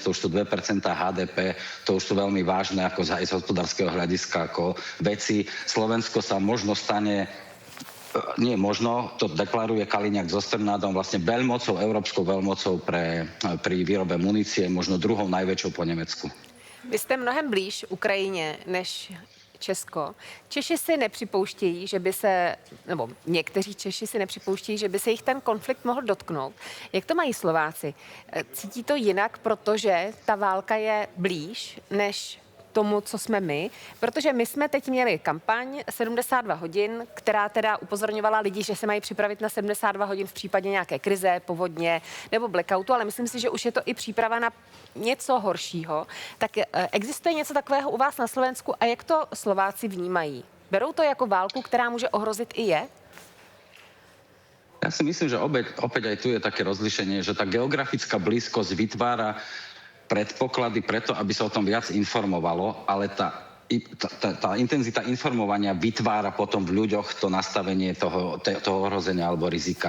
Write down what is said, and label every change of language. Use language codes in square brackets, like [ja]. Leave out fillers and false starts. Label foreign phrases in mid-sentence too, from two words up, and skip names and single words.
[sk] To už sú 2% HDP. To už sú veľmi vážne ako aj z hospodárskeho hľadiska ako veci. Slovensko sa možno stane to deklaruje Kaliňák so Strnadom, vlastne európskou veľmocou pri výrobe munície, možno druhou najväčšou po Nemecku. [cs] Vy jste mnohem blíž Ukrajině než Česko. Češi si nepřipouštějí, nebo někteří Češi si nepřipouštějí, že by se jich ten konflikt mohl dotknout. Jak to mají Slováci? Cítí to jinak, protože ta válka je blíž než tomu, co jsme my, protože my jsme teď měli kampaň 72 hodin, která teda upozorňovala lidi, že se mají připravit na 72 hodin v případě nějaké krize, povodně nebo blackoutu, ale myslím si, že už je to i příprava na něco horšího. Tak existuje něco takového u vás na Slovensku a jak to Slováci vnímají? Berou to jako válku, která může ohrozit i je? [sk] Ja si myslím, že opäť aj tu je také rozlišenie, že tá geografická blízkosť vytvára predpoklady preto, aby sa o tom viac informovalo, ale tá intenzita informovania vytvára potom v ľuďoch to nastavenie toho ohrozenia alebo rizika.